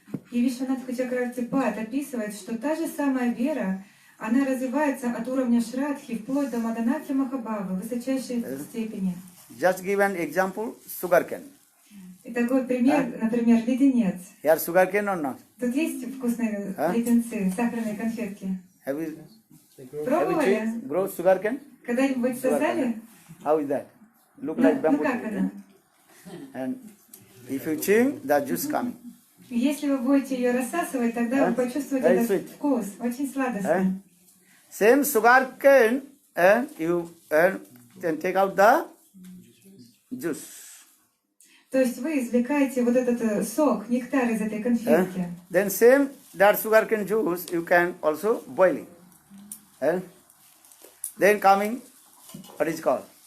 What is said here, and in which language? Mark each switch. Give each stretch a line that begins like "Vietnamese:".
Russian: И Вишванатха Чакравартипад описывает, что та же самая вера, она развивается от уровня Шрадхи вплоть до Маданаки Махабхавы, высочайшей степени.
English: Just give an example, sugarcane.
Russian: И такой пример, например, леденец.
English: Here sugarcane or not?
Russian: Тут есть вкусные леденцы, сахарные конфетки.
English: Have you
Russian: Пробовали?
English: grow sugarcane?
Russian: Когда-нибудь сосали?
English: How is that? Look like
Russian: Ну
English: bamboo.
Russian: как она?
English: And if you chew, the juice coming.
Russian: Если вы будете ее рассасывать, тогда вы почувствуете
English: Very
Russian: этот
English: sweet.
Russian: вкус. Очень сладостный.
English: Same sugarcane, and you can take out the juice.
Russian: То есть вы извлекаете вот этот сок, нектар из этой конфетки.
English: Then same that sugarcane juice you can also boiling. Then coming, what is called?